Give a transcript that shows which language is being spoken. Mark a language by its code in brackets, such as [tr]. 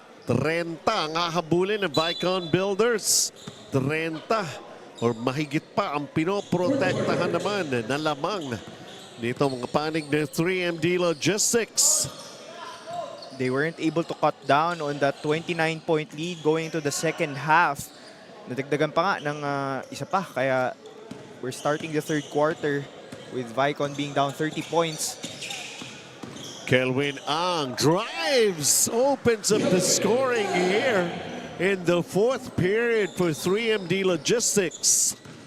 [tl] 30 ang hahabulin ng Vaikon Builders. 30 or mahigit pa ang pinoprotektahan naman na lamang nito mga panig ng 3MD Logistics. [en] They weren't able to cut down on that 29-point lead going into the second half. [tl] Nadagdagan pa nga ng isa pa. [en] Kaya we're starting the third quarter with Vaikon being down 30 points. Kelvin Ang drives, opens up the scoring here in the fourth period for 3MD Logistics.